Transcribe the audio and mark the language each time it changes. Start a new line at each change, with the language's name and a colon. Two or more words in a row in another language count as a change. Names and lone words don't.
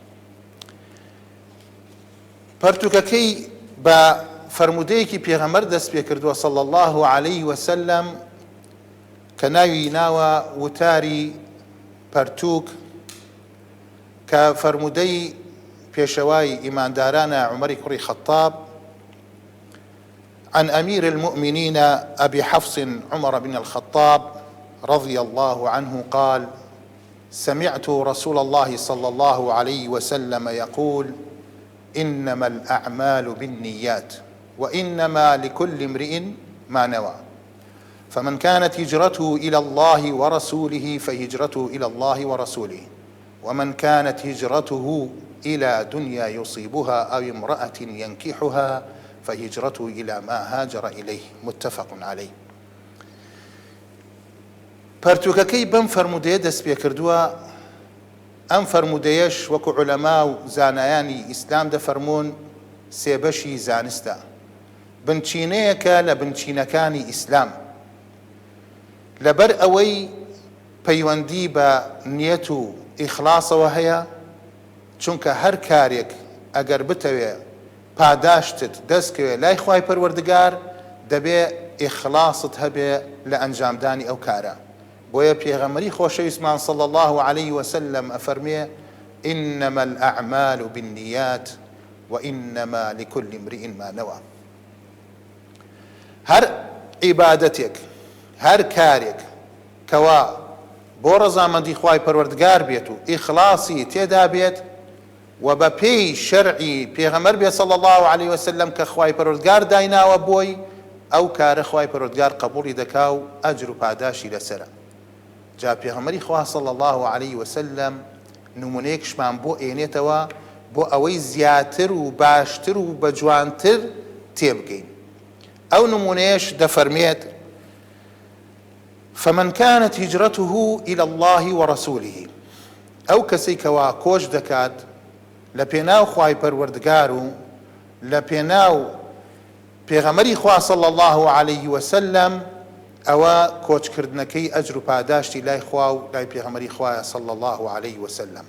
Central Kurdish: پەرتووکەکەی بە فەرموودەیەکی پێغەمبەر دەست پێ کردووە
Arabic: صلی الله علیه وسلم
Central Kurdish: کە ناوی ناوە وتاری پەرتووک کە فەرموودەی پێشەوای ئیماندارانە عومەری کوڕی خەتاب
Arabic: عن أمير المؤمنين أبي حفص عمر بن الخطاب رضي الله عنه قال سمعت رسول الله صلى الله عليه وسلم يقول إنما الأعمال بالنيات وإنما لكل امرئ ما نوى فمن كانت هجرته إلى الله ورسوله فهجرته إلى الله ورسوله ومن كانت هجرته إلى دنيا يصيبها أو امرأة ينكحها فهجرته إلى ما هاجر إليه متفق عليه.
Central Kurdish: پەرتووکەکەی بەم فەرموودەیە دەست پێ کردووە. ئەم فەرموودەیەش وەکو عولەما و زانایانی ئیسلام دەفەرموون سێبەشی زانستە، بنچینەیەکە لە بنچینەکانی ئیسلام، لەبەر ئەوەی پەیوەندی بە نیەت و ئیخلاسەوە هەیە، چونکە هەر کارێک ئەگەر بتەوێ پاداشتت دەستکەوێ لای خوای پەروەردگار دەبێ ئیخلاست هەبێ لە ئەنجامدانی ئەو کارە. بۆیە پێغەمبەری خۆشەویستمان
Arabic: صلی الله عليه وسلم
Central Kurdish: ئەفەرمێ
Arabic: إنما الأعمال بالنيات وإنما لكل امرئ ما نوى.
Central Kurdish: هەر عیبادەتێک هەر کارێک کەوا بۆ ڕەزامەندی خوای پەروەردگار بێت و ئیخلاسی تێدا بێت و بە پێی شەرعی پێغەمبەر بێت
Arabic: صلی الله عليه وسلم
Central Kurdish: کە خوای پەروەردگار دایناوە بۆی، ئەو کارە خوای پەروەردگار قبوڵی دەکا و ئەجر و پاداشی لەسەرە. جا پێغەمبەری خوا
Arabic: صلی الله عليه وسلم
Central Kurdish: نمونەیەکشمان بۆ ئێنێتەوە بۆ ئەوەی زیاتر و باشتر و بە جوانتر تێبگەین. ئەو نمونەیەش دەفەرمێت
Arabic: فمن كانت هجرته إلى الله ورسوله،
Central Kurdish: ئەو کەسەی کەوا کۆچ دەکات لە پێناو خوای پەروەردگار و لە پێناو پێغەمبەری خوا
Arabic: صلی الله عليه وسلم،
Central Kurdish: ئەوە کۆچکردنەکەی ئەجر و پاداشتی لای خوا و لای پێغەمبەری خوایە
Arabic: صلی الله عليه وسلم.